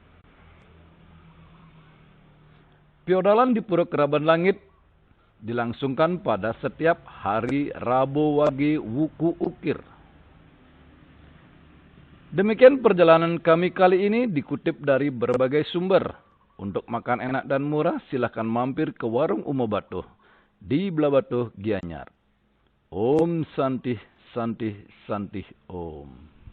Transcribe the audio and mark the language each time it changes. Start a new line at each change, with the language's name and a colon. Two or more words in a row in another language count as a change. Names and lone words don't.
Indonesian: Piodalan di Pura Keraban Langit dilangsungkan pada setiap hari Rabu Wage Wuku Ukir. Demikian perjalanan kami kali ini dikutip dari berbagai sumber. Untuk makan enak dan murah, silakan mampir ke Warung Umo Batuh di Blabatuh, Gianyar.
Sanskrit: Om Santih Santih Santih Om.